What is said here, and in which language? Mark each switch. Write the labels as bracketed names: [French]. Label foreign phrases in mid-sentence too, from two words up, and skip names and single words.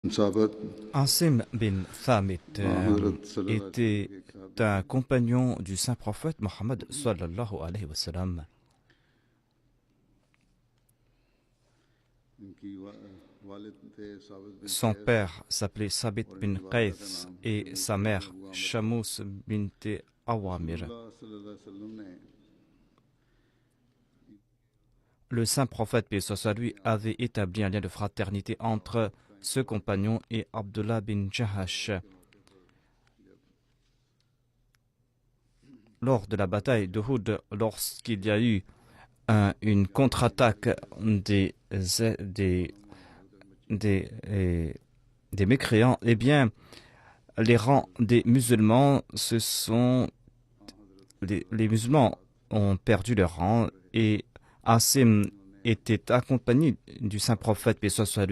[Hindi] साहबत Asim bin Thamit हज़रत [Arabic] صلى الله عليه وسلم [French] était [Hindi] के एक साहबी [French] un [Hindi] थे [French] compagnon du saint prophète Mohammed [Arabic] صلى الله عليه وسلم. [Hindi] इनकी वालिद थे साबित बिन [French] Son [Hindi] कैस [French] père s'appelait Sabit [Hindi] और [French] bin [Hindi] इनकी वालदा का [French] Qais [Hindi] नाम [French] et sa [Hindi] शमूस बिन [French] mère [Hindi] अबू आमिर था। [French] Shamous bint Awamir. [Hindi] रसूलुल्लाह [Arabic] صلى الله عليه وسلم [Hindi] ने [French] Le saint prophète, paix soit sur lui, avait établi un lien de fraternité entre ce compagnon et Abdullah bin Jahash. Lors de la bataille de Houd, lorsqu'il y a eu une contre-attaque des, des, euh, des mécréants, eh bien, les rangs des musulmans les musulmans ont perdu leur rang et Asim était accompagné du saint prophète, paix soit sur lui.